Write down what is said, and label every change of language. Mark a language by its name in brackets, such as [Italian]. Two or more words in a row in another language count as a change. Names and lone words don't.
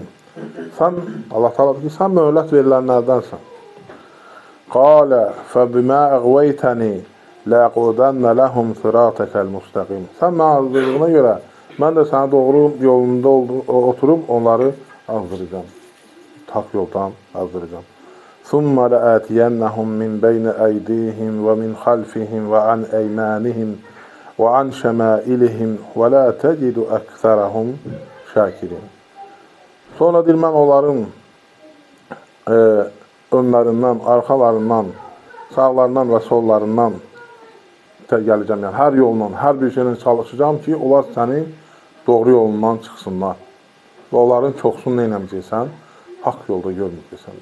[Azerbaijani] Sən, Allah Teala deyir ki, sən möhlət verilənlərdənsən. [Arabic] قال فبما أغويتني لأقعدن لهم صراطك المستقيم. [Azerbaijani] Sən mənə azdırdığına görə, mən də sənə doğru yolunda oturub onları azdıracağım. Haqq yoldan azdıracağım. [Arabic] ثُمَّ لَآتِيَنَّهُمْ مِنْ بَيْنِ أَيْدِيهِمْ وَمِنْ خَلْفِهِمْ وَعَنْ أَيْمَانِهِمْ وَعَنْ شَمَائِلِهِمْ وَلَا تَجِدُ أَكْثَرَهُمْ شَاكِرِينَ. [Azerbaijani] Sonra deyir, mən onların önlərindən, arxalarından, sağlarından və sollarından gələcəm. Yəni, hər yolundan, hər bir şeylə çalışacağım ki, onlar sənin doğru yolundan çıxsınlar. Və onların çoxsunu neynəməyəcəksən? Haqq yolda görməyəcəksən.